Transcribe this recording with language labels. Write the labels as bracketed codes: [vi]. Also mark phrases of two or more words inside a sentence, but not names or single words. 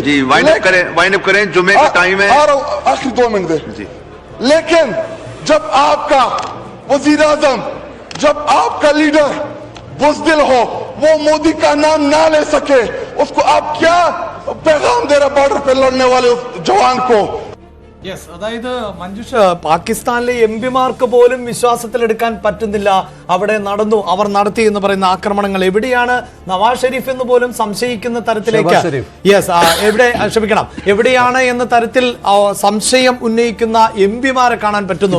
[hi] जी, वाइंड अप करें, जुम्मे का टाइम है। आखिरी 2 मिनट दे जी। लेकिन जब आपका वजीर आजम, जब आपका लीडर बुज़दिल हो, वो मोदी का नाम ना ले सके, उसको आप क्या पैगाम दे रहे बॉर्डर पे लड़ने वाले जवान को? [ml] യെസ്, അതായത് മഞ്ജുഷ, പാകിസ്ഥാനിലെ MP-മാർക്ക് പോലും വിശ്വാസത്തിലെടുക്കാൻ പറ്റുന്നില്ല. അവിടെ അവർ നടത്തി എന്ന് പറയുന്ന ആക്രമണങ്ങൾ എവിടെയാണ് നവാസ് ഷെരീഫ് എന്ന് പോലും സംശയിക്കുന്ന തരത്തിലേക്ക്, എവിടെയാണ് എന്ന തരത്തിൽ സംശയം ഉന്നയിക്കുന്ന MP-മാരെ കാണാൻ പറ്റുന്നു.